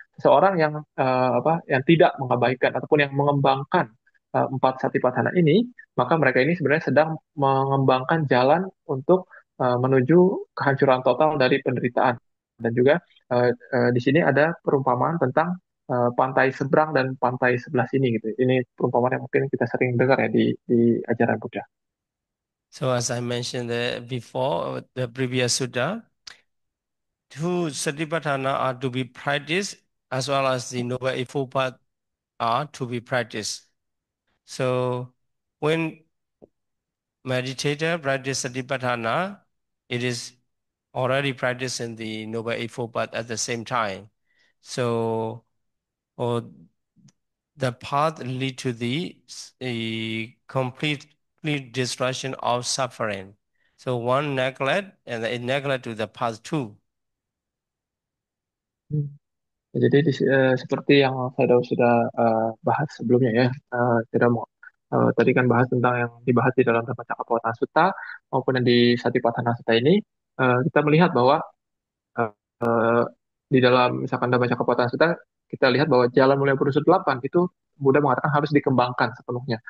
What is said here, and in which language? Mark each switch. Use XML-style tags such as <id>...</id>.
<id>Seseorang yang yang tidak mengabaikan ataupun yang mengembangkan empat satipatthana ini, maka mereka ini sebenarnya sedang mengembangkan jalan untuk menuju kehancuran total dari penderitaan. Dan juga di sini ada perumpamaan tentang pantai seberang dan pantai sebelah sini gitu. Ini perumpamaan yang mungkin kita sering dengar ya di ajaran Buddha.</id> <en>So as I mentioned before, the previous Sutta, two Satipatthana are to be practiced as well as the Noble Eightfold Path are to be practiced. So when meditator practice Satipatthana, it is already practiced in the Noble Eightfold Path at the same time. So or the path lead to the a complete destruction of suffering. So one neglect and it neglect to the path two. Hmm.</en> <id>Jadi seperti yang saya sudah bahas sebelumnya ya, tidak mau tadi kan bahas tentang yang dibahas di dalam Dhammacakkappavattana Sutta maupun yang di Satipatthana Sutta ini, kita melihat bahwa eh, di dalam misalkan Dhammacakkappavattana Sutta kita lihat bahwa jalan mulia berunsur delapan itu Buddha mengatakan harus dikembangkan sepenuhnya.</id>